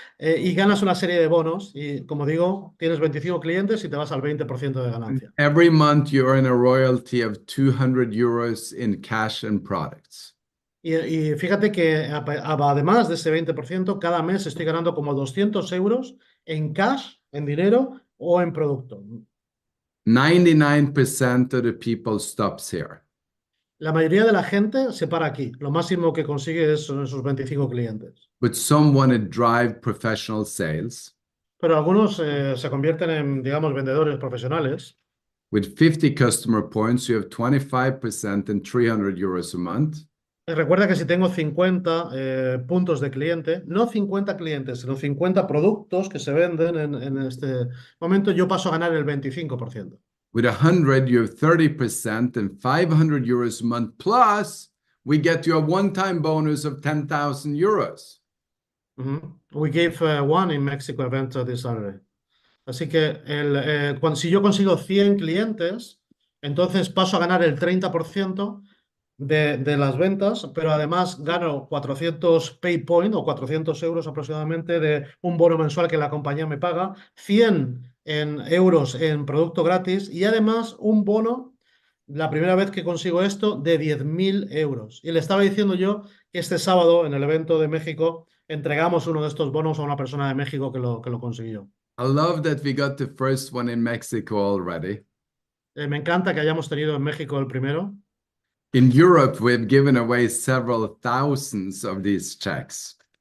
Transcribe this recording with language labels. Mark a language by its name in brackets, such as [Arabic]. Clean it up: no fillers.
[Spanish] Y ganas una serie de bonos y, como digo, tienes 25 clientes y te vas al 20% de ganancia. [English] Every month you earn a royalty of 200 euros in cash and products. [Spanish] Y fíjate que además de ese 20%, cada mes estoy ganando como 200 euros en cash, en dinero o en producto. [English] 99% of the people stops here. [Spanish] La mayoría de la gente se para aquí. Lo máximo que consigue son esos 25 clientes. [English] But some want to drive professional sales. [Spanish] Pero algunos se convierten en, digamos, vendedores profesionales. [English] With 50 customer points, you have 25% and 300 euros a month. [Spanish] Recuerda que si tengo 50 puntos de cliente, no 50 clientes, sino 50 productos que se venden en este momento, yo paso a ganar el 25%. [English] With 100, you have 30% and 500 euros a month. Plus, we get you a one-time bonus of 10,000 euros. We gave one in Mexico event this Saturday. [Spanish] Así que si yo consigo 100 clientes, entonces paso a ganar el 30% de las ventas, pero además gano 400 pay point o 400 euros aproximadamente de un bono mensual que la compañía me paga, 100 euros en producto gratis y además un bono, la primera vez que consigo esto, de 10.000 euros. Y le estaba diciendo yo que este sábado en el evento de México entregamos uno de estos bonos a una persona de México que lo consiguió. [English] I love that we got the first one in Mexico already. [Spanish] Me encanta que hayamos tenido en México el primero. [English] In Europe, we've given away several thousands of these checks.